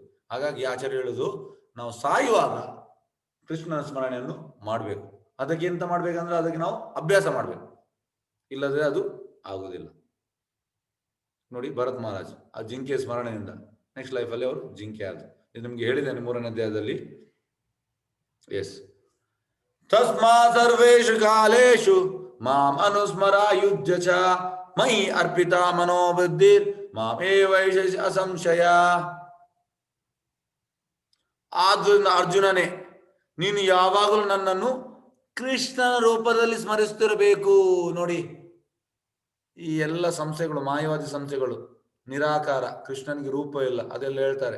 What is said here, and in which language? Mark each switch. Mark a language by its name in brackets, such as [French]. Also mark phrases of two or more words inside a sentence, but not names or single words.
[Kannada] ಹಾಗಾಗಿ ಆಚಾರ್ಯ ಹೇಳುದು, ನಾವು ಸಾಯುವಾಗ ಕೃಷ್ಣನ ಸ್ಮರಣೆಯನ್ನು ಮಾಡಬೇಕು. ಅದಕ್ಕೆ ಎಂತ ಮಾಡ್ಬೇಕಂದ್ರೆ ಅದಕ್ಕೆ ನಾವು ಅಭ್ಯಾಸ ಮಾಡ್ಬೇಕು, ಇಲ್ಲದ್ರೆ ಅದು ಆಗುದಿಲ್ಲ. ನೋಡಿ, ಭರತ್ ಮಹಾರಾಜ್ ಆ ಜಿಂಕೆ ಸ್ಮರಣೆಯಿಂದ [English] next lifeಅಲ್ಲಿ [Kannada] ಅವರು ಜಿಂಕೆ ಆದ್ರು. ಇದು ನಿಮ್ಗೆ ಹೇಳಿದ್ದೇನೆ 3ನೇ ಅಧ್ಯಾಯದಲ್ಲಿ. ಎಸ್. [Sanskrit] ತಸ್ಮಾ ಸರ್ವೇಷು ಕಾಲೇಷು ಮಾಂ ಅನುಸ್ಮರ ಯುಧ್ಯ ಚ ಮಯಿ ಅರ್ಪಿತ ಮನೋಬುದ್ಧಿರ್ ಮಾಮೇ ವೈಶೇಷ ಅಸಂಶಯ. [Kannada] ಆದ್ರಿಂದ ಅರ್ಜುನನೇ, ನೀನು ಯಾವಾಗಲೂ ನನ್ನನ್ನು ಕೃಷ್ಣನ ರೂಪದಲ್ಲಿ ಸ್ಮರಿಸುತ್ತಿರಬೇಕು. ನೋಡಿ, ಈ ಎಲ್ಲ ಸಂಸ್ಥೆಗಳು, ಮಾಯವಾದಿ ಸಂಸ್ಥೆಗಳು, ನಿರಾಕಾರ, ಕೃಷ್ಣನಿಗೆ ರೂಪ ಇಲ್ಲ, ಅದೆಲ್ಲ ಹೇಳ್ತಾರೆ.